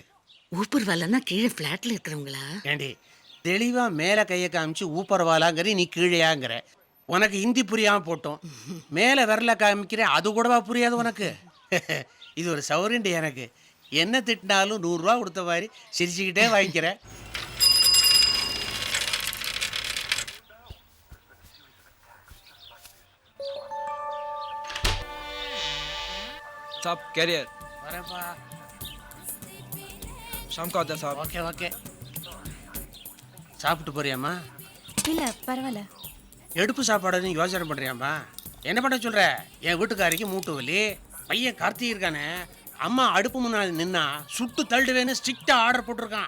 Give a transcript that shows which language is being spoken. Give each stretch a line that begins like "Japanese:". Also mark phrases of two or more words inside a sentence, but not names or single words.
Tamil: ஊப்பர் வேலைன்னா கீழே ஃப்ளாட்ல இருக்கிறவங்களா? ஏண்டி, தெளிவாக மேலே கையை காமிச்சு ஊப்பர்வாலாங்கிற, நீ கீழேயாங்கிற. உனக்கு ஹிந்தி புரியாமல் போட்டோம், மேலே விரல காமிக்கிற, அது கூடவா புரியாது உனக்கு? இது ஒரு சௌரியண்டி எனக்கு. என்ன திட்டினாலும் 100 ரூபா கொடுத்த மாதிரி சிரிச்சுக்கிட்டே வாங்கிக்கிறேன்.
Hindi: साहब कैरियर
Tamil: வரேன்ப்பா.
Hindi: शाम को आता है साहब.
English: OK OK.
Tamil: சாப்பிட்டு போறியாம்மா? இல்ல பரவாயில்ல. எடுப்பு சாப்பாடுன்னு யோசனை பண்ணுறியாம்மா? என்ன பண்ண சொல்கிற? என் வீட்டுக்காரிக்கு மூட்டு வலி, பையன் கார்த்திக் இருக்கானே, அம்மா அடுப்பு முன்னாடி நின்னா சுட்டு தள்ளுவேன்னு
English: strictly order
Tamil: போட்டிருக்கான்.